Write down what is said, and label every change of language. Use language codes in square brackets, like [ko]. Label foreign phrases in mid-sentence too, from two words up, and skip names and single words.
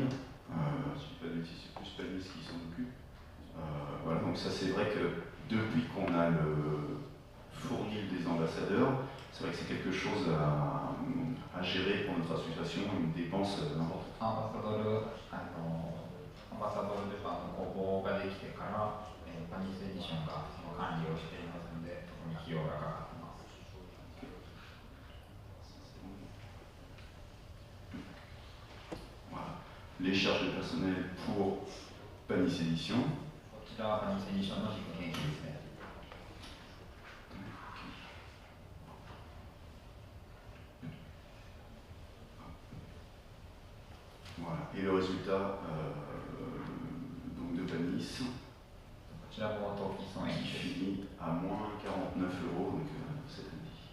[fr] Si je dis pas de bêtises, c'est plus Panis qui s'en occupe. Voilà, donc ça c'est vrai que depuis qu'on a le fournil des ambassadeurs, c'est vrai que c'est quelque chose à gérer pour notre association, une dépense importante. [ja] アンバサドルデパの工房ができてから、パニスエディションがその管理をしていますので、そこに費用がかかっています。 [fr] Voilà. Les charges de personnel pour Panis Édition. [ja] こちらはパニスエディションの実験費ですね。 [fr] Voilà. Et le résultat donc de Panis qui finit à moins 49 € donc, cette année.